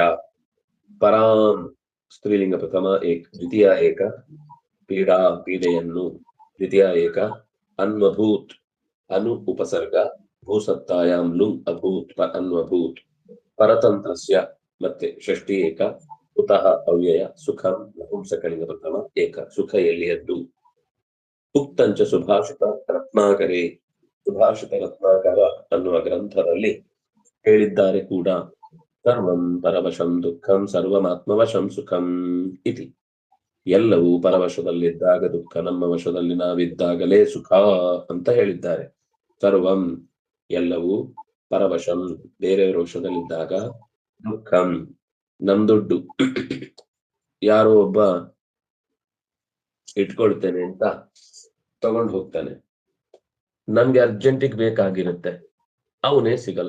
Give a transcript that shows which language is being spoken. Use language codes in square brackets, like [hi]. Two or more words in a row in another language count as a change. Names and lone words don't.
[sa] ಪರಾಂ ಸ್ತ್ರೀಲಿಂಗ ಪ್ರಥಮ ಏಕ, ದ್ವಿತೀಯ ಏಕ, ಪೀಡಾ ಪೀಡೆಯನ್ನು, ದ್ವಿತೀಯ ಏಕ, ಅನ್ವಭೂತ್ ಅನು ಉಪಸರ್ಗ, ಭೂಸತ್ತಾಯಾಂ ಲುಂಗ್ ಅಭೂತ್ ಅನ್ವಭೂತ್, ಪರತಂತ್ರಸ್ಯ ಮತ್ತೆ ಷಷ್ಠಿ ಏಕ, ಕುತಃ ಅವ್ಯಯ, ಸುಖಂ ನಪುಂಸಕಲಿಂಗ ಪ್ರಥಮ ಏಕ, [kn] ಸುಖ ಎಲ್ಲಿಯದ್ದು. [sa] ಉಕ್ತಂಚ ಸುಭಾಷಿತ ರತ್ನಾಕರೇ, [kn] ಸುಭಾಷಿತ ರತ್ನಾಕರ ಅನ್ನುವ ಗ್ರಂಥದಲ್ಲಿ ಹೇಳಿದ್ದಾರೆ ಕೂಡ, [sa] ಸರ್ವಂ ಪರವಶಂ ದುಃಖಂ ಸರ್ವಮಾತ್ಮವಶಂ ಸುಖಂ ಇತಿ. [kn] ಎಲ್ಲವೂ ಪರವಶದಲ್ಲಿದ್ದಾಗ ದುಃಖ, ನಮ್ಮ ವಶದಲ್ಲಿ ನಾವಿದ್ದಾಗಲೇ ಸುಖ ಅಂತ ಹೇಳಿದ್ದಾರೆ. ಸರ್ವಂ ಎಲ್ಲವೂ, ಪರವಶಂ ಬೇರೆಯವರ ವಶದಲ್ಲಿದ್ದಾಗ, ದುಃಖಂ ನಮ್ ದುಡ್ಡು ಯಾರೋ ಒಬ್ಬ ಇಟ್ಕೊಳ್ತೇನೆ ಅಂತ ತಗೊಂಡು ಹೋಗ್ತಾನೆ, ನಮ್ಗೆ ಅರ್ಜೆಂಟಿಗೆ ಬೇಕಾಗಿರುತ್ತೆ, ಅವನೇ ಸಿಗಲ್ಲ.